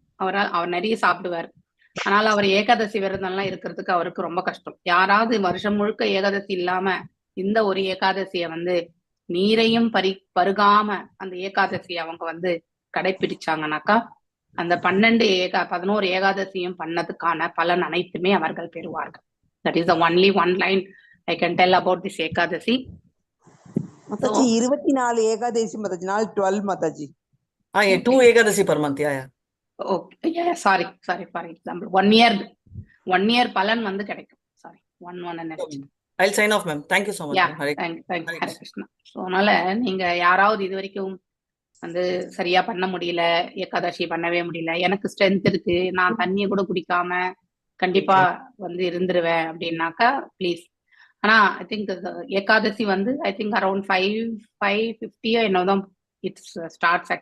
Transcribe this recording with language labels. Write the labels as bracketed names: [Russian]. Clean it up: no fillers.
[Tamil] அவர் நிறைய சாப்பிடுவார். ஆனால் அவர் ஏகாதசி விரதம் எல்லாம் இருக்கிறதுக்கு அவருக்கு ரொம்ப கஷ்டம். யாராவது வருஷம் முழுக்க ஏகாதசி இல்லாம இந்த ஒரு ஏகாதசிய நீரையும் பருகாம அந்த ஏகாதசியை அவங்க கடைபிடிச்சாங்கனாக்கா, அந்த 11 ஏகாதசியும் பண்ணதுக்கான பலன் அனைத்துமே அவர்கள் பெறுவார்கள். [English] That is the only one line I can tell about this Ekadasi. Mataji, 24 Ekadasi Mataji, not 12 Mataji. 2 Ekadasi per month, yeah. Okay, yeah, sorry, for example, 1 year [Tamil] பலன் கிடைக்கும். [English] Sorry, one and I'll sign off, ma'am. Thank you so much. Yeah, thank you, Hare Krishna. [Tamil] So, அதனால நீங்க யாராவது இது வரைக்கும் சரியா பண்ண முடியல, ஏகாதசி பண்ணவே முடியல, எனக்கு ஸ்ட்ரென்த் இருக்கு, நான் தண்ணியை கூட குடிக்காம கண்டிப்பா இருந்துருவேன் அப்படின்னாக்கா ப்ளீஸ். [English] ஆனா I think Ekadashi I think around 5:50 என்னதான் it's starts.